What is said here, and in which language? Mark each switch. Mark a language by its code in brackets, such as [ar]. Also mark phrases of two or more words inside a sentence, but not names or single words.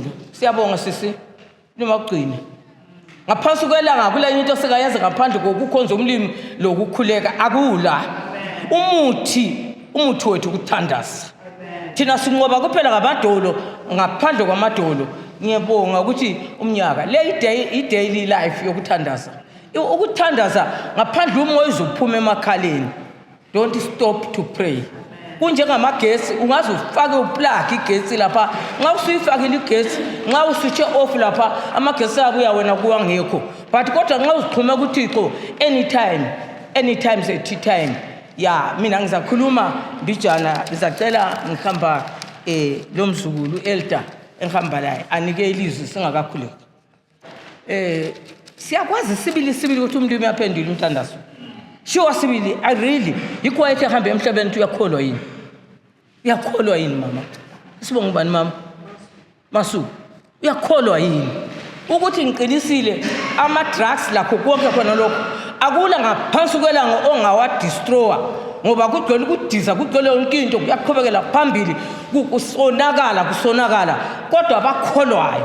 [nd] Siyabonga sisi nimaqine. Ngaphansi kwelanga kule into sekayenza ngaphandle kokukhonza umlimi lokukhuleka akula. Umuthi wethu ukuthandaza. Thina sinqoba kuphela ngamadolo, ngaphandle kwamadolo. Ngiyabonga ukuthi umnyaka le daily life yokuthandaza. Ukuthandaza ngaphandle umoya uzophuma emakhaleni. [en] Don't stop to pray. [nd] Kunjengamagesi ungaze ufake uplug igesi lapha, nxa usuyifakile igesi, nxa uswitch off lapha amagesi abuya wena kuwa ngekho. But kodwa nxa uzixhuma kuThixo [en] anytime is a tea time. [nd] Ya mina ngizakhuluma mbijana, ngizacela ngihamba lo mzukulu elder engihamba laye anike ilizwi singakakhuleki. Siyakwazi sibili ukuthi umuntu uyaphendula umthandazo. Sure sibili, [en] I really [nd] yikho ethi ehambe emhlabeni uyakholwa yini? Uyakholwa yini mama? Sibonga ubani mama? Masu, uyakholwa yini? Ukuthi ngiqinisile ama drugs lakho konke khona lokho akula ngaphansi kwelanga ongawa destroy ngoba kugcwele ukudiza, kugcwele yonke into kuyaqhubekela phambili kusonakala kodwa abakholwayo.